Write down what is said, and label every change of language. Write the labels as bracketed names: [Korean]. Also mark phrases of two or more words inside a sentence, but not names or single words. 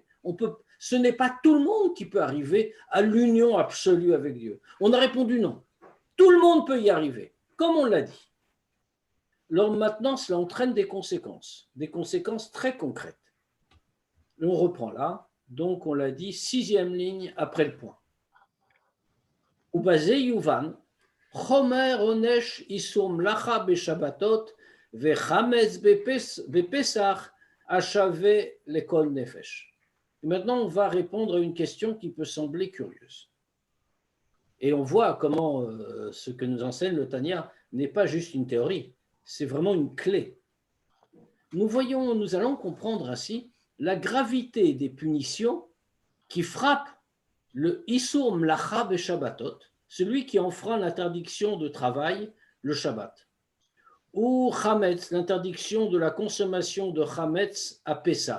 [French] Ce n'est pas tout le monde qui peut arriver à l'union absolue avec Dieu. On a répondu non. Tout le monde peut y arriver, comme on l'a dit. Alors maintenant, cela entraîne des conséquences très concrètes. On reprend là, donc on l'a dit, 6e ligne après le point. [Hebrew] ובזה יובן, חומר עונש איסור מלאכה בשבתות וחמץ בפסח השווה לכל נפש. [French] Maintenant, on va répondre à une question qui peut sembler curieuse. Et on voit comment ce que nous enseigne le Tanya n'est pas juste une théorie, c'est vraiment une clé. Nous allons comprendre ainsi la gravité des punitions qui frappent le [Hebrew] איסור מלאכה בשבתות, [French] celui qui enfreint l'interdiction de travail, le Shabbat, ou Chametz, l'interdiction de la consommation de Chametz à Pessah.